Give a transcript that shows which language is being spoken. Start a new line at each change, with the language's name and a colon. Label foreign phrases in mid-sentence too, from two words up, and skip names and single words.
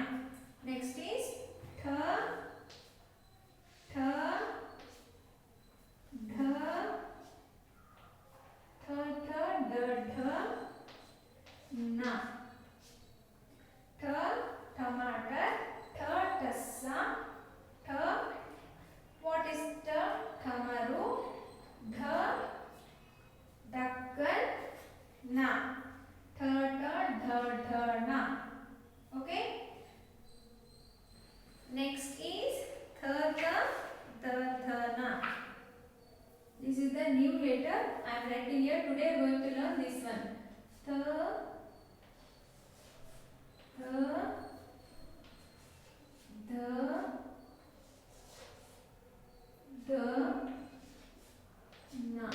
English: Next is Tha, Tha, Dha, Tha, Tha, Da, Dha, Na. Tha, Tomato, Tha, Tassa, Tha. What is Tha? Thamaru, Dha, Dakkan, Na. Tha, Tha, Dha, Dha, Na. Okay. Next is Tha, Tha, Da, Dha, Na. This is the new letter I am writing here. Today I am going to learn this one. Tha, Tha, Da, Da, Na.